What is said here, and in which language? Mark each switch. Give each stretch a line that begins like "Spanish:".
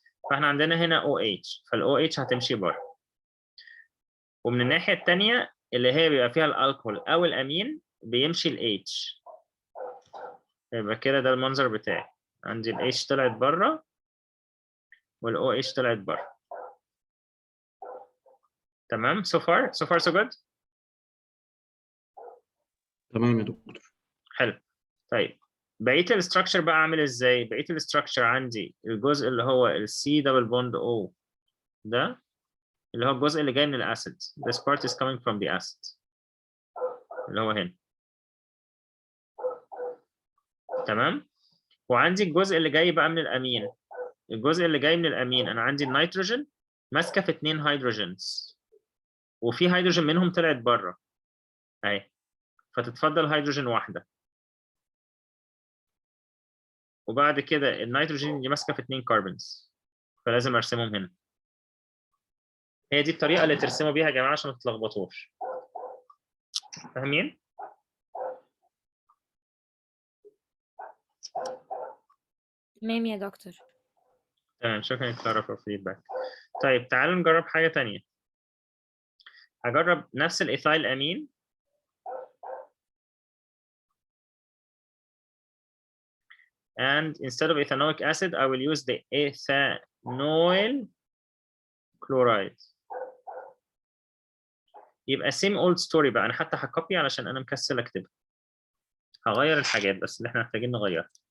Arabic: فاحنا عندنا هنا او اتش، فالاو اتش هتمشي بره. ومن الناحيه الثانيه اللي هي بيبقى فيها الالكول او الامين بيمشي الاتش. يبقى كده ده المنظر بتاعي، عندي الاتش طلعت بره والاو اتش طلعت بره. تمام؟
English: so far so good.
Arabic: تمام يا دكتور. حلو. طيب بقيه الاستراكشر بقى عامل ازاي؟ بقيه الاستراكشر عندي الجزء اللي هو السي دبل بوند او ده اللي هو الجزء اللي جاي من الاسيد.
English: This part is coming from the acid
Arabic: اللي هو هنا. تمام. وعندي الجزء اللي جاي بقى من الامين. الجزء اللي جاي من الامين انا عندي النيتروجين ماسكه في 2 هيدروجينز، وفي هيدروجين منهم طلعت بره اهي، فتتفضل هيدروجين واحده. وبعد كده النيتروجين دي ماسكه في 2 كربونز، فلازم ارسمهم هنا. هي دي الطريقه اللي ترسموا بيها يا جماعه عشان ما تتلخبطوش. فاهمين؟ تمام يا دكتور. تمام، شكرا يا كلارا
English: for feedback.
Arabic: طيب تعالوا نجرب حاجه تانية. هجرب نفس الايثايل امين
English: and instead of ethanoic acid I will use the ethanoyl chloride.
Arabic: يبقى
English: same old story
Arabic: بقى. انا حتى هكوبي علشان انا مكسل اكتبها. هغير الحاجات بس اللي احنا محتاجين نغيرها.